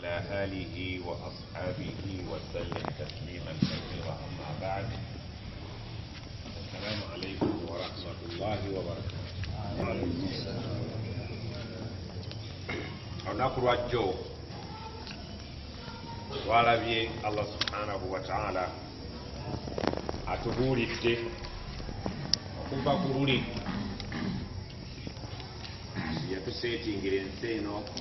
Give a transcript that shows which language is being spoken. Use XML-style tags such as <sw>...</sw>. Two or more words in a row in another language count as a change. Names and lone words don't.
<ar>آله وأصحابه وسلم تسليما كثيرا. أما بعد، السلام عليكم ورحمة الله وبركاته.</ar> <lg>olunaku lwajjo twalabye Allah</lg> <ar>سبحانه وتعالى</ar> <lg>atubuulidde okuva ku luli yatuseetingira ensi eno</lg>